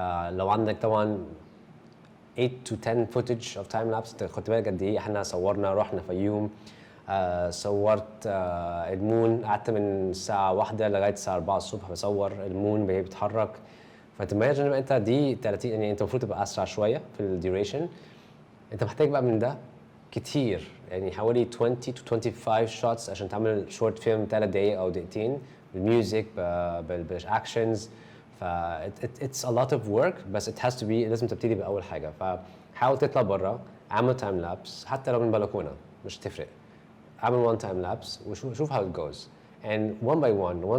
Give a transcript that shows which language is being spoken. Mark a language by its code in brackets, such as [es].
[ar] لو عندك طبعا [en] 8 to 10 footage of time lapse. [ar] انت خدت بالك قد ايه احنا صورنا، رحنا فيوم، صورت المون، قعدت من الساعة 1 لغاية الساعة 4 الصبح بصور المون وهي بتتحرك. فتماجن انت دي 30، يعني انت المفروض تبقى اسرع شوية في الديوريشن. انت محتاج بقى من ده كتير، يعني حوالي [en] 20 to 25 shots [ar] عشان تعمل شورت فيلم 3 دقايق او دقيقتين بالميوزك بالاكشنز. [en] ف it's a lot of work، [ar] بس [en] it has to be، [ar] لازم تبتدي باول حاجه. فحاول تطلع بره، اعمل تايم لابس حتى لو من بلكونه مش تفرق. اعمل [en] one time لابس [ar] وشوف [en] how it goes and one by one.